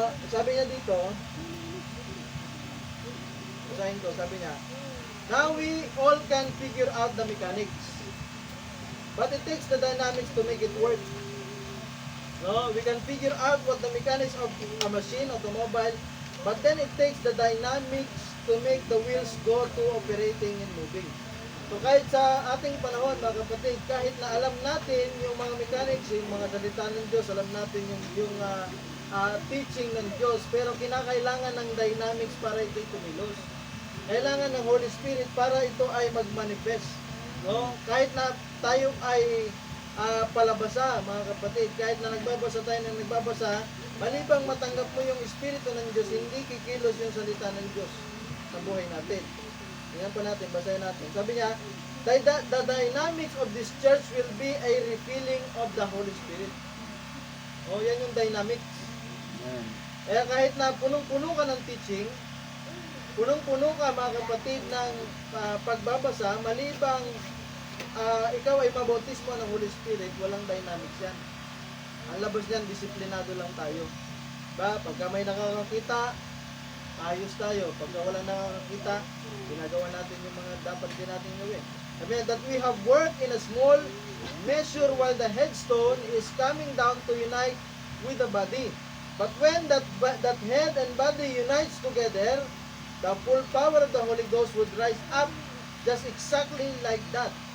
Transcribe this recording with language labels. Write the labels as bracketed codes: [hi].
[tl] Sabi niya dito, basahin ko, sabi niya, [en] now we all can figure out the mechanics, but it takes the dynamics to make it work. No, we can figure out what the mechanics of a machine, automobile, but then it takes the dynamics to make the wheels go to operating and moving. [tl] So kahit sa ating panahon, mga kapatid, kahit na alam natin yung mga mechanics, yung mga salita ng Diyos, alam natin yung teaching ng Diyos, pero kinakailangan ng dynamics para ito'y kumilos. Kailangan ng Holy Spirit para ito ay magmanifest. No? Kahit na tayo ay palabasa, mga kapatid, kahit na nagbabasa tayo ng nagbabasa, malibang matanggap mo yung Espiritu ng Diyos, hindi kikilos yung salita ng Diyos sa buhay natin. Tingnan pa natin, basahin natin. Sabi niya, [en] the dynamics of this church will be a refilling of the Holy Spirit. [tl] O, yan yung dynamics. Amen. Kaya kahit na punong-puno ka ng teaching, punong-puno ka, mga kapatid, ng pagbabasa, malibang ikaw ay mabautismo ng Holy Spirit, walang dynamics yan. Ang labas niyan, disiplinado lang tayo. Ba, pagka may nakakakita, ayos tayo. Pagka walang nakakakita, ginagawa natin yung mga dapat din natin gawin. [en] I mean, that we have worked in a small measure while the headstone is coming down to unite with the body. But when that head and body unites together, the full power of the Holy Ghost would rise up just exactly like that.